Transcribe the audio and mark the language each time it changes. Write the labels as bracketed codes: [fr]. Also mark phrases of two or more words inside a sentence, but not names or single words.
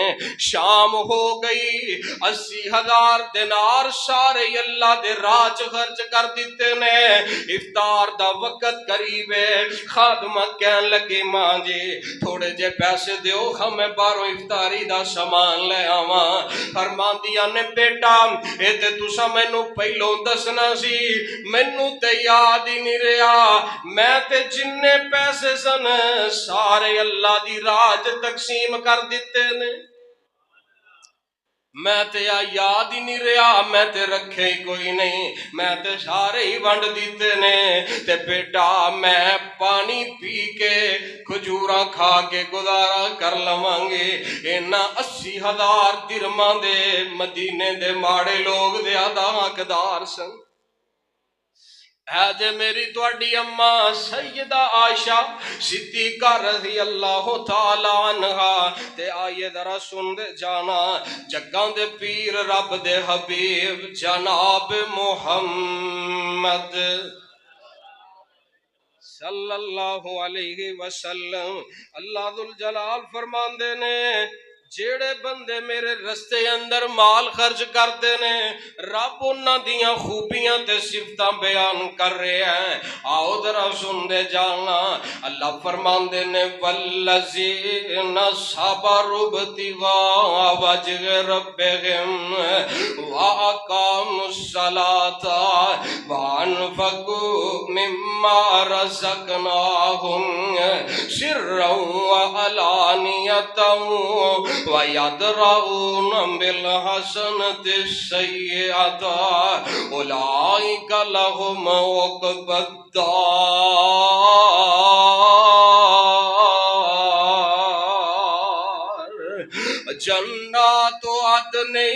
[pa] شام ہو گئی، 80,000 دینار سارے اللہ دے راہ چ خرچ کر دیتے نے۔ افطار دا وقت قریب ہے، خادمہ کہن لگی ماں جی تھوڑے جے پیسے دیو ہمیں باروں افطاری دا سامان لے آواں۔ فرماندیاں نے بیٹا اے تے تساں مینوں پہلوں دسنا سی، مینوں تے یاد ہی نہیں رہا، میں تے جننے پیسے سن سارے اللہ دی راہ چ تقسیم کر دیتے نے، میں تے یاد ہی نہیں رہا، میں تے رکھے ہی کوئی نہیں، میں تے سارے ہی ونڈ دیتے نے۔ تے بیٹا میں پانی پی کے کھجوراں کھا کے گزارا کر لواں گے، اینا 80,000 درہماں دے مدینے دے ماڑے لوگ دے ادا حقدار سن۔ ہے جے میری تواڈی اماں سیدہ عائشہ صدیقہ [ar] رضی اللہ تعالی عنہا [pa] تے آئیے ذرا سن دے جانا جگاں دے پیر رب دے حبیب جناب محمد [ar] صلی اللہ علیہ وسلم، [pa] اللہ ذوالجلال فرماندے نے جڑے بندے میرے رستے اندر مال خرچ کرتے نے رب انہاں دیاں خوبیاں تے صفتاں بیان کر رہے ہیں. آؤ ذرا سن دے جانا. اللہ فرماندے نے [ar] والذین صبروا ابتغاء وجہ ربہم واقاموا الصلاۃ وانفقوا مما رزقناہم سرا وعلانیۃ وَيَدْرَؤُونَ بِالْحَسَنَةِ السَّيِّئَةَ أُولَئِكَ لَهُمْ عُقْبَى الدَّارِ جنات عدن